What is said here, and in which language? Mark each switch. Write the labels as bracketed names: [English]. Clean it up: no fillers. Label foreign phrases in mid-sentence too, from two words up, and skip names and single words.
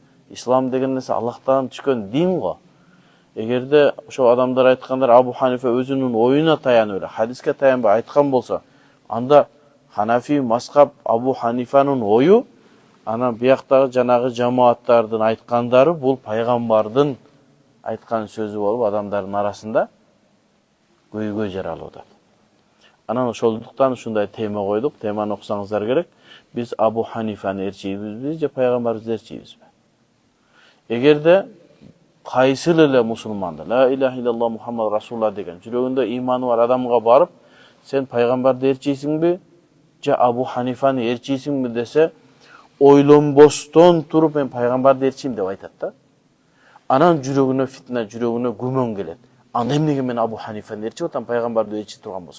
[Kyrgyz] Ислам деген нерсе Аллахтан түшкөн дин го. Эгерде ошо адамдар айткандар Абу Ханифа өзүнүн оюна таянып эле, хадиске таянбай айткан болсо, анда Ханафи мазхаб Абу Ханифанын ою, анан бияктагы жанагы жамааттардын айткандары бул пайгамбардын айткан сөзү болуп адамдардын арасында көйгөй жаралып атат. Анан ошолдуктан ушундай тема койдук. Теманы окусаңыздар керек. Биз Абу Ханифаны ээрчийбизби же пайгамбарыбызды ээрчийбизби? Эгерде кайсыл эле мусулманды [Arabic] لا إله إلا الله محمد رسول الله [Kyrgyz] деген жүрөгүндө иманы бар адамга барып, сен пайгамбарды ээрчийсиңби же Абу Ханифаны ээрчийсиңби десе, ойлонбостон туруп мен пайгамбарды ээрчийм деп айтат да. Анан жүрөгүнө фитна, жүрөгүнө күмөн келет. Анда эмнеге мен Абу Ханифаны ээрчип атам, пайгамбарды ээрчип турган болсом?